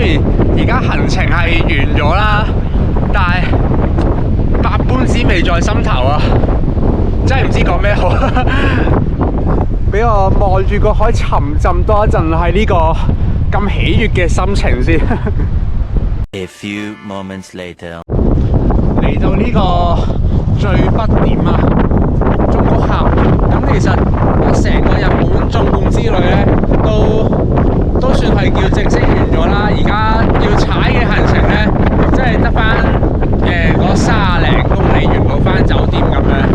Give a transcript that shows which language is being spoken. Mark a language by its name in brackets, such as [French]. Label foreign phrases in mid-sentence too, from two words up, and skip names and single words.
[Cantonese] 雖然而家行程係完咗啦，但係百般滋味在心頭啊！真係唔知講咩好。俾我望住個海沉浸多一陣，係呢個咁喜悅嘅心情先。 [English] A few moments later， [Cantonese] 嚟到呢個最北點啊，中谷峽。咁其實我成個日本縱貫之旅咧，都算係叫正式完咗啦。而家要踩嘅行程咧，即係得翻嗰30零公里完到翻酒店咁樣。